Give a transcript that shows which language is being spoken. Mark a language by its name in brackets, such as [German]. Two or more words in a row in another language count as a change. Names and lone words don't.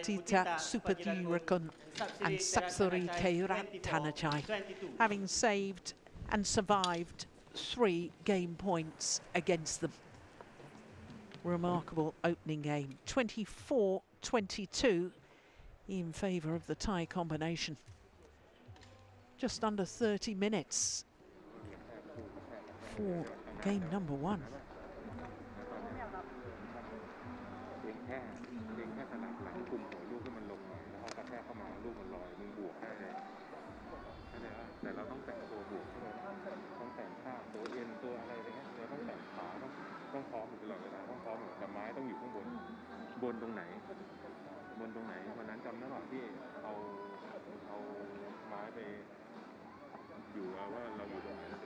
[English] Putita Supajirakul and Sapsuri Taerattanachai, having saved and survived 3 game points against them. Remarkable opening game. 24-22 in favour of the Thai combination. Just under 30 minutes for game number 1. [Thai] แค่สลับหลังกลุ่มหัวลูกให้มันลงหน่อยแล้วเอากระแทกเข้ามาลูกมันลอยมึงบวกได้เลยแต่เราต้องแต่งตัวบวกด้วยต้องแต่งท่าตัวเอ็นตัวอะไรอะไรเงี้ยเราต้องแต่งขาต้องพร้อมอยู่ตลอดเวลาต้องพร้อมแต่ไม้ต้องอยู่ข้างบนตรงไหนวันนั้นจำได้ป่ะที่เอาไม้ไปอยู่ว่าเราอยู่ตรงไหน